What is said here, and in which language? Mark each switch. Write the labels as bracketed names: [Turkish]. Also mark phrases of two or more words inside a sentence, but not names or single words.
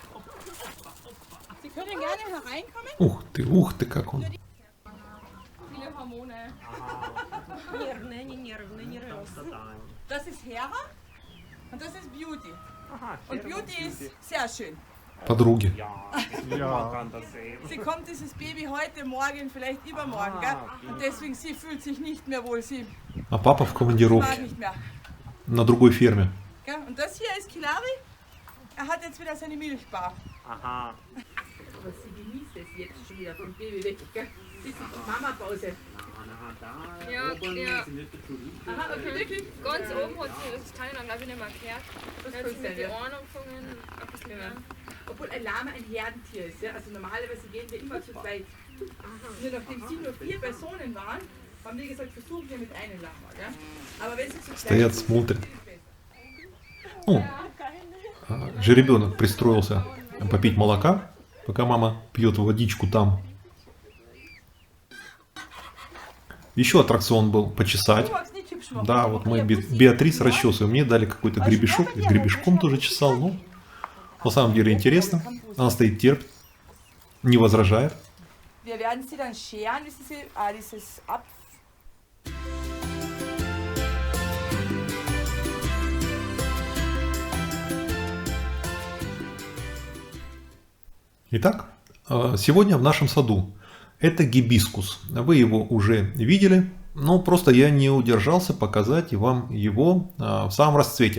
[Russian] Ух ты, как он. [German] Hormone. [Russian] Нервные, не нервные, не росы. [German] Das ist Hera und das ist Beauty. Aha, Und Beauty ist sehr schön. [Russian] Подруги. [German] Ja, Ja. man kann das sehen. Sie kommt dieses Baby heute, morgen, vielleicht übermorgen, gell? Und deswegen sie fühlt sich nicht mehr wohl, sie [Russian] А папа в [German] mag [Russian] командировке [German] nicht mehr. [Russian] на другой ферме. [German] Gell? Und das hier ist Kilari. Er hat jetzt wieder seine Milchbar. Aha. Aber sie genießt es jetzt schon wieder vom Baby weg, gell? Das ist Mama-Pause. Ja, ja. Aha, okay, wirklich? Ganz oben hat sie das Teil dann glaube ich nicht mehr gehört. Das Dann hat sie kann mit sein, den ja. Ohren angefangen, ein bisschen mehr. Obwohl ein Lama ein Herdentier ist, ja? Also normalerweise gehen wir immer zu zweit. Nur nachdem sie nur 4 Personen waren, haben die gesagt, versuchen wir mit einem Lama, gell? Aber wenn sie zu zweit [Russian] Стоят, [German] sind, [Russian] смотрят. [German] ist es besser. [Russian] Ну, жеребенок пристроился попить молока, пока мама пьет водичку там. Еще аттракцион был почесать. [German] Du magst nicht hübsch machen. [Russian] Да, вот мы Беатрис расчесываем. Мне дали какой-то гребешок. Я гребешком тоже чесал. Ну, на самом деле интересно. Она стоит, терпит, не возражает. [German] Wir werden sie dann scheren, wissen Sie, dieses Ab... [Russian] Итак, сегодня в нашем саду это гибискус. Вы его уже видели, но просто я не удержался показать вам его в самом расцвете.